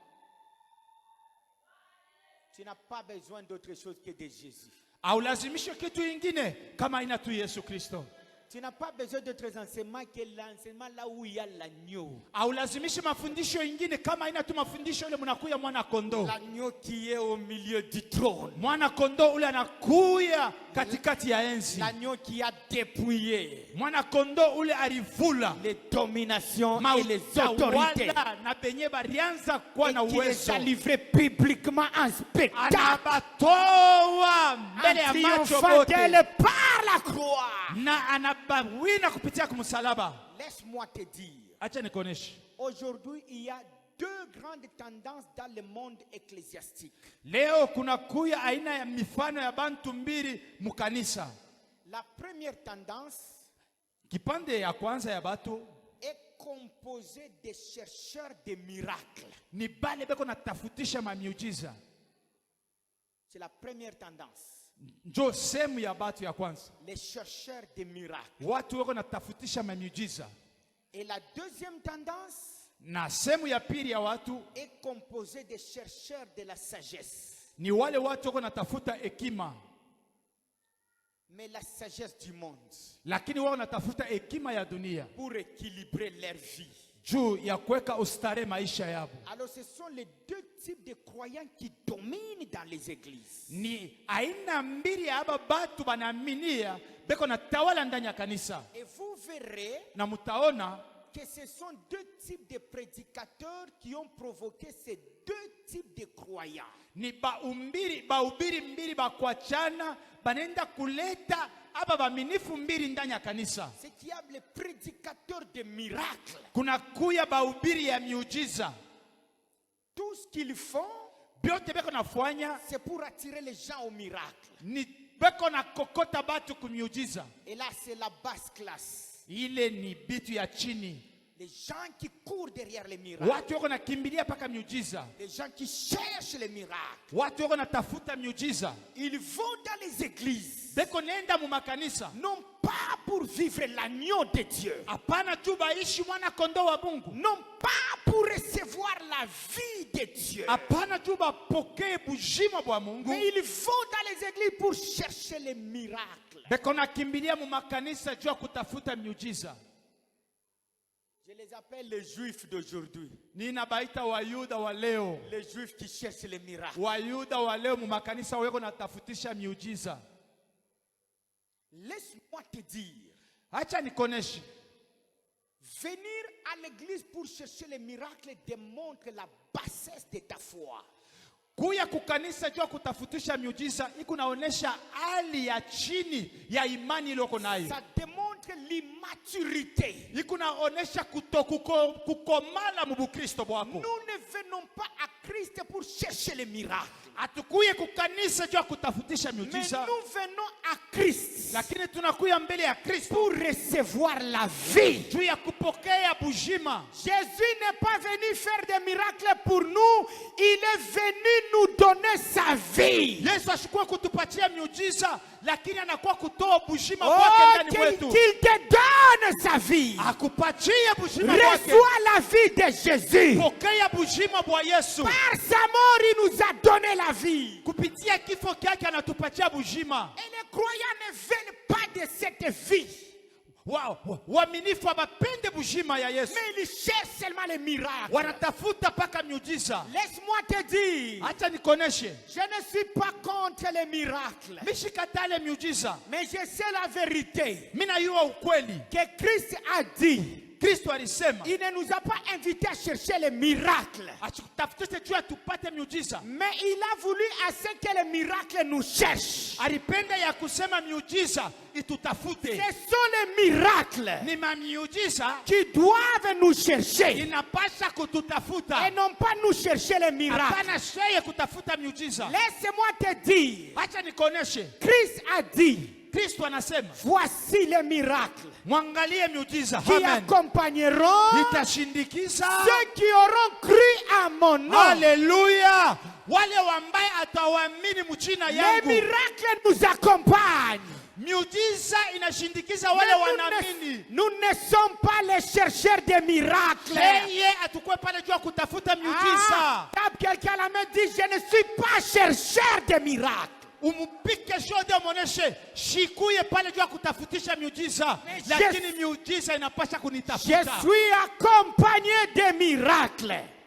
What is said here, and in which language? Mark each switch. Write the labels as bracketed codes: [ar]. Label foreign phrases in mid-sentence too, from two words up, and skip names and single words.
[fr] Tu n'as pas besoin d'autre chose que de Jésus. [sw] Haulazimishe kitu ingine kama ina tu Yesu Kristo. [fr] Tu n'as pas besoin d'autres enseignements que l'enseignement là où il y a l'agneau. [sw] Haulazimishe mafundisho ingine kama ina tu mafundisho ile mnakuya mwana kondoo. [fr] L'agneau qui est au milieu du trône. [sw] Mwana kondoo ule anakuya katikati ya enzi. [fr] L'agneau qui a dépouillé [sw] Mwana kondoo ule alivula [fr] les dominations et les autorités. [sw] na benye barianza kuwa na [fr] Et qui les [sw] uwezo. [fr] a livrés publiquement en spectacle. [sw] Anabatoa mbele ya [fr] En [sw] macho [fr] triomphant [sw] bote. [fr] d'elle par la croix. [sw] Na anabawina kupitia kumsalaba. [fr] Laisse-moi te dire. [sw] Acha nikuoneshe. [fr] Aujourd'hui, il y a deux grandes tendances dans le monde ecclésiastique. [sw] Leo kuna kuya aina ya mifano ya bantu mbili mukanisa. [fr] La première tendance [sw] Kipande ya kwanza ya batu [fr] est composée de chercheurs de miracles. [sw] ni bale beko natafutisha mamiujiza. [fr] C'est la première tendance. [sw] Njo sehemu ya batu ya kwanza. [fr] Les chercheurs de miracles. [sw] Watu weko natafutisha mamiujiza. [fr] Et la deuxième tendance, [sw] Na sehemu ya pili ya watu [fr] est composée des chercheurs de la sagesse. [sw] ni wale watu wako natafuta hekima, [fr] Mais la sagesse du monde, [sw] lakini wao natafuta hekima ya dunia [fr] pour équilibrer leur vie. [sw] juu ya kuweka ustare maisha yao. [fr] Alors ce sont les deux types de croyants qui dominent dans les églises. [sw] Ni aina mbili ya aba batu banaaminia beko na tawala ndani ya kanisa, [fr] Et vous verrez [sw] na mutaona [fr] que ce sont deux types de prédicateurs qui ont provoqué ces deux types de croyants. [sw] ni bahubiri mbili bakwachana banenda kuleta aba baminifu mbili ndani ya kanisa. [fr] C'est qu'il y a les prédicateurs de miracles. [sw] Kuna kuya bahubiri ya miujiza, [fr] Tout ce qu'ils font, [sw] byote beko nafanya [fr] c'est pour attirer les gens au miracle. [sw] ni beko na kokota batu kumiujiza. [fr] Et là, c'est la basse classe. [sw] Ile ni bitu ya chini, [fr] Les gens qui courent derrière les miracles. [sw] watu wako nakimbilia paka miujiza, [fr] Les gens qui cherchent les miracles. [sw] watu wako natafuta miujiza, [fr] Ils vont dans les églises. [sw] beko nenda mu makanisa, [fr] Non pas pour vivre l'agneau de Dieu. [sw] hapana tu baishi mwana kondoo wa Mungu, [fr] Non pas pour recevoir la vie de Dieu. [sw] hapana tu bapokee bujima bwa Mungu, [fr] Mais ils vont dans les églises pour chercher les miracles. [sw] beko nakimbilia mu makanisa juu ya kutafuta miujiza. [fr] Je les appelle les juifs d'aujourd'hui. [sw] Ninabaita wayuda wa leo, [fr] Les juifs qui cherchent les miracles. [sw] wayuda wa leo mu makanisa weko natafutisha miujiza. [fr] Laisse-moi te dire, [sw] Acha nikoneshe, [fr] venir à l'église pour chercher les miracles démontre la bassesse de ta foi. [sw] kuya kukanisa juu ya kutafutisha miujiza iko naonesha hali ya chini ya imani iliyoko nayo. [fr] Ça démontre l'immaturité. [sw] Iko naonesha kukomala mu Bukristo bwako. [fr] Nous ne venons pas à Christ pour chercher les miracles. [sw] Hatukuye kukanisa juu ya kutafutisha [fr] Mais [sw] miujiza, [fr] nous venons à Christ [sw] lakini tunakuya mbele ya Kristo [fr] pour recevoir la vie. [sw] juu ya kupokea bujima. [fr] Jésus n'est pas venu faire des miracles pour nous, il est venu nous donner sa vie. [sw] Yesu ashikuwa kutupatia miujiza, lakini anakuwa kutoa bujima Oh, kwake ndani [fr] qu'il [sw] mwetu. [fr] te donne sa vie. [sw] Akupatie bujima kwake. [fr] Reçois la vie de Jésus. [sw] Pokea bujima bwa Yesu. [fr] Par sa mort, il nous a donné la vie. [sw] Kupitia kifo kyake anatupatia bujima. [fr] Et les croyants ne veulent pas de cette vie. [sw] Waaminifu abapende bujima ya Yesu, [fr] Mais ils cherchent seulement les miracles. [sw] wanatafuta paka miujiza. [fr] Laisse-moi te dire, [sw] Acha nikoneshe, [fr] je ne suis pas contre les miracles. [sw] mishikatale miujiza, [fr] Mais je sais la vérité. [sw] mina yua ukweli. [fr] Que Christ a dit, [sw] Kristo alisema [fr] il ne nous a pas invités à chercher les miracles. [sw] atutafutishe juu ya tupate miujiza. [fr] Mais il a voulu à ce que les miracles nous cherchent. [sw] Alipenda ya kusema miujiza [fr] Ce [sw] itutafute. [fr] sont les miracles [sw] Ni mamiujiza [fr] qui doivent nous chercher. [sw] inapasha kututafuta, [fr] Et non pas nous chercher les miracles. [sw] hapana sheye kutafuta miujiza. [fr] Laisse-moi te dire, [sw] Acha nikoneshe, [fr] Christ a dit, [sw] Kristo anasema [fr] voici les miracles [sw] mwangalie miujiza, [fr] qui [sw] amen, [fr] accompagneront [sw] itashindikiza. [fr] ceux qui auront cru à mon nom. [sw] Haleluya! Wale ambaye atawaamini mchina [fr] Les [sw] yangu. [fr] miracles nous accompagnent. [sw] Miujiza inashindikiza wale wanaamini. [fr] Nous ne sommes pas les chercheurs de miracles. [sw] Yeye atukue pale juu ya kutafuta miujiza. [fr] Tape quelqu'un à la main, dit, je ne suis pas chercheur de miracles. [sw] Umpike shode muoneshe shikuye pale juu ya kutafutisha miujiza, [fr] Mais [sw] lakini miujiza inapasha [fr] Je [sw] kunitafuta. [fr] suis accompagné de miracles.